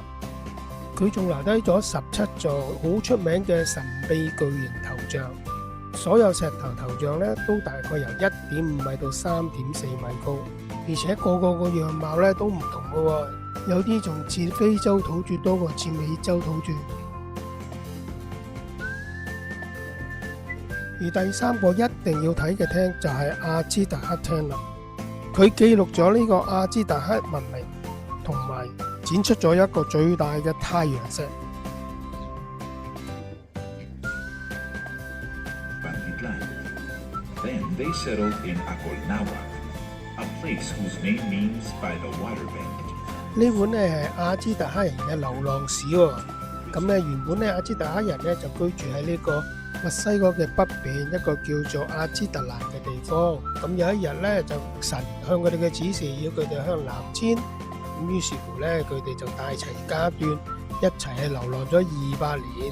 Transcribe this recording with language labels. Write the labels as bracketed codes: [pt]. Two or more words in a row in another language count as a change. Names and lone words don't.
[yue] 佢仲留低咗17座好出名嘅神秘巨型頭像，所有石頭頭像呢都大概由1.5米到3.4米高，而且個個樣貌呢都唔同嘅喎，有啲仲似非洲土著多過似美洲土著。而第3個一定要睇嘅廳就係阿茲達克廳啦，佢記錄咗呢個阿茲達克文明，同埋展出咗一個最大嘅太陽石。 [en] Then they settled in Acolnahuac, a place whose name means by the water bank. [yue] 呢本咧係阿茲特克人嘅流浪史喎。咁咧原本咧阿茲特克人咧就居住喺呢個墨西哥嘅北邊一個叫做阿茲特蘭嘅地方。咁有一日咧就神向佢哋嘅指示，要佢哋向南遷。咁於是乎咧佢哋就帶齊家眷一齊係流浪咗200年。